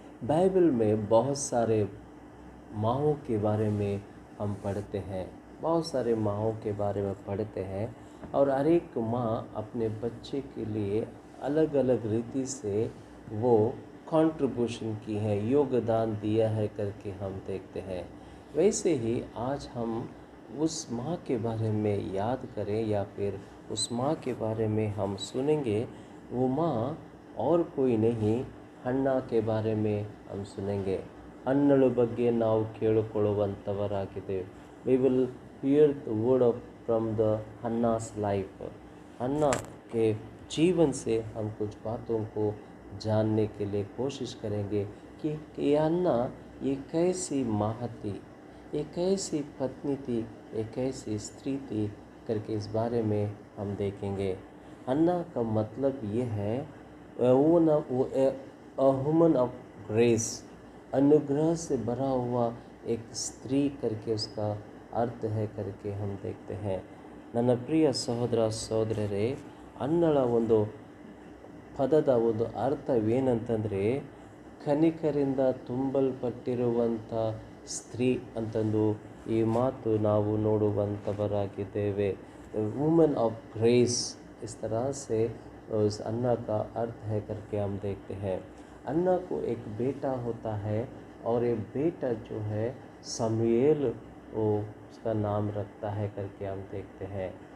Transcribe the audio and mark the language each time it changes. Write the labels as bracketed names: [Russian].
[Hindi] Bible में बहुत सारे माँओं के बारे में हम पढ़ते हैं, बहुत सारे माँओं के बारे में पढ़ते हैं, और हर एक माँ अपने बच्चे के लिए अलग अलग रीति से वो कंट्रीब्यूशन की है, योगदान दिया है करके हम देखते हैं। वैसे ही आज हम उस माँ के बारे में याद करें या फिर उस माँ के बारे में हम सुनेंगे। वो माँ और कोई नहीं, हन्ना के बारे में हम सुनेंगे। [Kannada] ಹನ್ನಳ ಬಗ್ಗೆ ನಾವು ಕೇಳಿಕೊಳ್ಳುವಂಥವರಾಗಿದ್ದೇವೆ। [English] We will hear the word of from the Hannah's life. [Hindi] हन्ना के जीवन से हम कुछ बातों को जानने के लिए कोशिश करेंगे कि ये हन्ना ये कैसी माँ थी, एक ऐसी पत्नी थी, एक ऐसी स्त्री थी करके इस बारे में हम देखेंगे। हन्ना का मतलब ये है [English] woman of grace, [Hindi] अनुग्रह से भरा हुआ एक स्त्री करके उसका अर्थ है करके हम देखते हैं। [Kannada] ನನ್ನ ಪ್ರಿಯ ಸಹೋದರ ಸಹೋದರರೇ, ಅನ್ನಳ ಒಂದು ಪದದ ಒಂದು ಅರ್ಥವೇನಂತಂದರೆ ಕನಿಕರಿಂದ ತುಂಬಲ್ಪಟ್ಟಿರುವಂಥ ಸ್ತ್ರೀ ಅಂತಂದು ಈ ಮಾತು ನಾವು ನೋಡುವಂಥವರಾಗಿದ್ದೇವೆ। [English] woman of grace, [Hindi] इस तरह से उस अन्ना का अर्थ है करके हम देखते हैं। अन्ना को एक बेटा होता है और ये बेटा जो है समूएल वो उसका नाम रखता है करके हम देखते हैं।